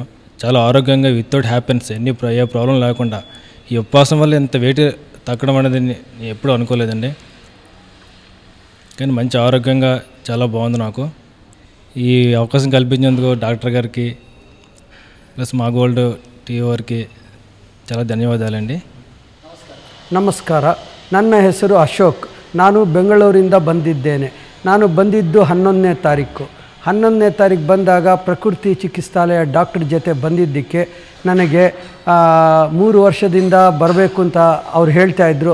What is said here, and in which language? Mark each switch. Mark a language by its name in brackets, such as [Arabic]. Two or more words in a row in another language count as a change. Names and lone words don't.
[Telugu] చాలా ఆరోగ్యంగా, [English] without happens, [Telugu] ఏ ప్రాబ్లం లేకుండా. ఈ ఉపవాసం వల్ల ఇంత వెయిట్ తగ్గడం అనేది నేను ఎప్పుడూ అనుకోలేదండి. కానీ మంచి ఆరోగ్యంగా చాలా బాగుంది నాకు. ఈ అవకాశం కల్పించేందుకు డాక్టర్ గారికి ప్లస్ మా గోల్డ్ టీవీ వారికి చాలా ಧನ್ಯವಾದಗಳಂడి. [Kannada] ನಮಸ್ಕಾರ. ನನ್ನ ಹೆಸರು ಅಶೋಕ್. ನಾನು ಬೆಂಗಳೂರಿಂದ ಬಂದಿದ್ದೇನೆ. ನಾನು ಬಂದಿದ್ದು 11ನೇ ತಾರೀಕು. 11ನೇ ತಾರೀಕು ಬಂದಾಗ ಪ್ರಕೃತಿ ಚಿಕಿತ್ಸಾಲಯ ಡಾಕ್ಟರ್ ಜೊತೆ ಬಂದಿದ್ದಕ್ಕೆ ನನಗೆ 3 ವರ್ಷದಿಂದ ಬರಬೇಕು ಅಂತ ಅವ್ರು ಹೇಳ್ತಾಯಿದ್ರು.